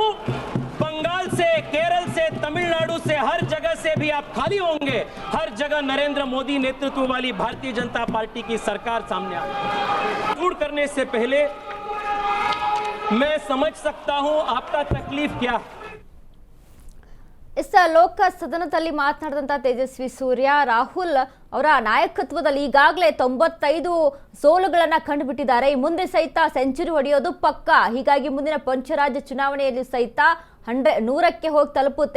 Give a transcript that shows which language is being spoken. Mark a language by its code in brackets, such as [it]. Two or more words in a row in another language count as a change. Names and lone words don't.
[hi] बंगाल से, केरल से, तमिलनाडु से, हर जगह से भी आप खाली होंगे। हर जगह नरेंद्र मोदी नेतृत्व वाली भारतीय जनता पार्टी की सरकार सामने आ रही। दूर करने से पहले मैं समझ सकता हूं आपका तकलीफ क्या। [kn] ಲೋಕ ಸದನದಲ್ಲಿ ಮಾತನಾಡಿದಂತ ತೇಜಸ್ವಿ ಸೂರ್ಯ, ರಾಹುಲ್ ಅವರ ನಾಯಕತ್ವದಲ್ಲಿ ಈಗಾಗಲೇ 95 ಸೋಲುಗಳನ್ನ ಕಂಡುಬಿಟ್ಟಿದ್ದಾರೆ. ಮುಂದೆ ಸಹಿತ ಸೆಂಚುರಿ ಹೊಡೆಯೋದು ಪಕ್ಕ. ಹೀಗಾಗಿ ಮುಂದಿನ ಪಂಚರಾಜ್ಯ ಚುನಾವಣೆಯಲ್ಲಿ ಸಹಿತ 100ಕ್ಕೆ ಹೋಗಿ ತಲುಪುತ್ತೆ.